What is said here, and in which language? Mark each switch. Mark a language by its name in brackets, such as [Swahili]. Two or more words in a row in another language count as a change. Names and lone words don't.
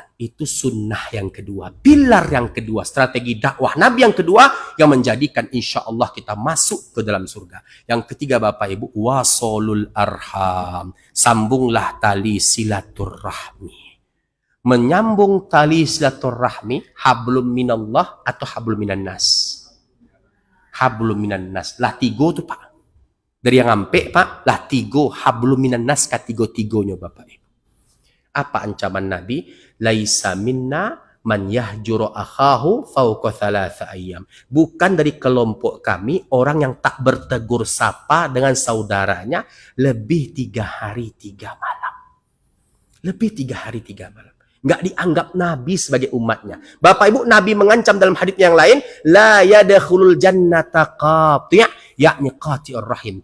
[Indonesian] Itu sunnah yang kedua, pilar yang kedua, strategi dakwah Nabi yang kedua yang menjadikan insya Allah kita masuk ke dalam surga. Yang ketiga Bapak Ibu, [Arabic] وصل الأرحام, [Indonesian] sambunglah tali silaturahmi. Menyambung tali silaturahmi, [Arabic] حبل من الله [Indonesian] atau [Arabic] حبل من الناس. حبل من الناس, [Minangkabau] lah tigo tuh Pak. Dari yang ngampe Pak, lah tigo, [Arabic] حبل من الناس [Minangkabau] katigo-tigonya Bapak Ibu. [Indonesian] Apa ancaman Nabi? [Arabic] ليس منا من يهجر أخاه فوق ثلاثة أيام. [Indonesian] Bukan dari kelompok kami orang yang tak bertegur sapa dengan saudaranya lebih 3 hari 3 malam. Lebih 3 hari 3 malam. Nggak dianggap Nabi sebagai umatnya. Bapak Ibu, Nabi mengancam dalam hadits yang lain, [Arabic] لا يدخل الجنة قاطع', [Indonesian] yakni [Arabic] قاطع الرحم.